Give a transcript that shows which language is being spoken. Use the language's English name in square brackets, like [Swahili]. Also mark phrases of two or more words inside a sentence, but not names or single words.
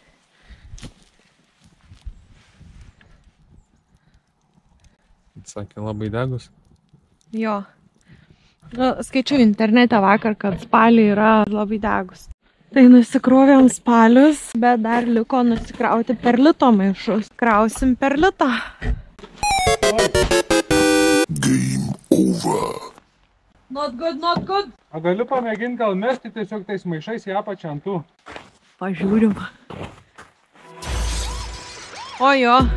[Lithuanian] Sakė, labai degus. Jo. Nu, skaičiau internete vakar, kad spaliai yra labai degus. Tai nusikrovėm spalius, bet dar liko nusikrauti per lito maišus. Krausim per litą. [English] Game over. Not good, not good. [Lithuanian] O galiu pamėginti gal mesti tiesiog tais maišais į apačią ant tų. Pažiūrim. O jo.